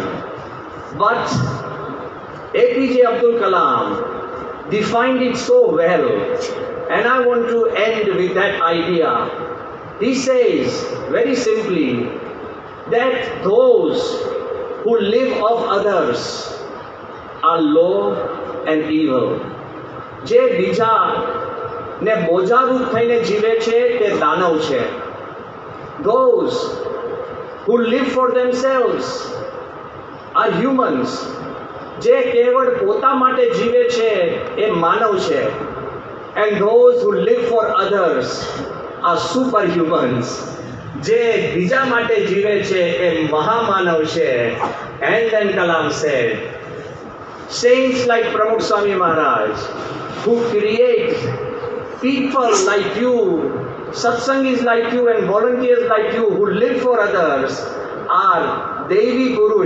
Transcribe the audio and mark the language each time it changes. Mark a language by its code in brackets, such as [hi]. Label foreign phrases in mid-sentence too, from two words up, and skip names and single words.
[en] But APJ Abdul Kalam defined it so well, and I want to end with that idea. He says very simply that those who live of others are low and evil. [gu] જે બીજા ને બોજારૂપ થઈને જીવે છે તે દાનવ છે. [en] Those who live for themselves are humans. [gu] જે કેવળ પોતા માટે જીવે છે એ માનવ છે. [en] And those who live for others are superhumans. [gu] જે બીજા માટે જીવે છે એ મહામાનવ છે. [en] And then Kalam said, saints like PramukhSwami Maharaj, who create people like you, satsangis like you and volunteers like you who live for others, are Devi Purush.